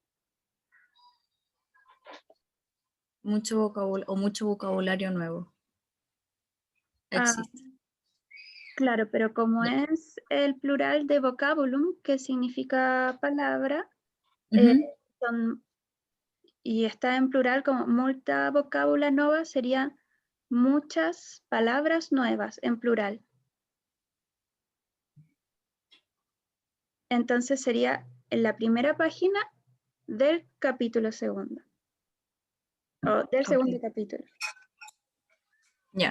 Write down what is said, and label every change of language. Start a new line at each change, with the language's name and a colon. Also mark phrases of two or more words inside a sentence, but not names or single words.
Spanish: mucho vocabulario nuevo. Ah, Existe. claro, pero como Ya. es el plural de vocabulum, que significa palabra, eh, Ujú. son- y está en plural como
Latin: multa vocabula nova,
Spanish: serían muchas palabras nuevas en plural. Entonces sería en la primera página del capítulo segundo, o del segundo Ok. capítulo. Ya.